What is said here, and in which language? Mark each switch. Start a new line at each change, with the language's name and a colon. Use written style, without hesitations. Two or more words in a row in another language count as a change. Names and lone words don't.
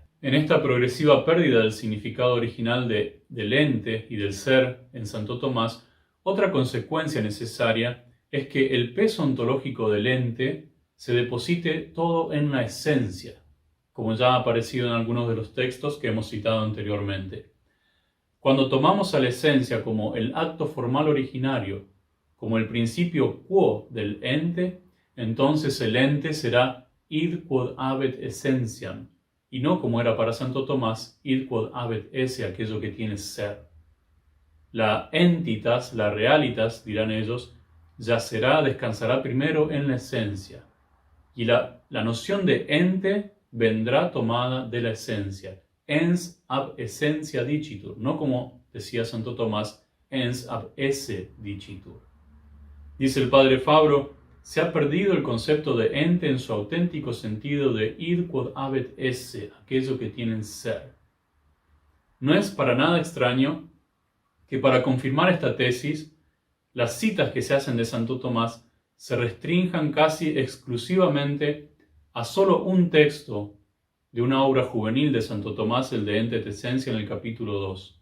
Spanish: En esta progresiva pérdida del significado original del ente y del ser en Santo Tomás, otra consecuencia necesaria es que el peso ontológico del ente se deposite todo en la esencia, como ya ha aparecido en algunos de los textos que hemos citado anteriormente. Cuando tomamos a la esencia como el acto formal originario, como el principio quo del ente, entonces el ente será
Latin: id quod habet essentiam,
Spanish: y no como era para Santo Tomás,
Latin: id quod habet esse,
Spanish: aquello que tiene ser. La entitas, la realitas, dirán ellos, descansará primero en la esencia, y la noción de ente vendrá tomada de la esencia.
Latin: Ens ab essentia dicitur,
Spanish: no como decía Santo Tomás,
Latin: ens ab esse dicitur.
Spanish: Dice el padre Fabro, se ha perdido el concepto de ente en su auténtico sentido de
Latin: id quod habet esse,
Spanish: aquello que tiene ser. No es para nada extraño que para confirmar esta tesis, las citas que se hacen de Santo Tomás se restrinjan casi exclusivamente a solo un texto de una obra juvenil de Santo Tomás, el de Ente et Essentia, en el capítulo 2.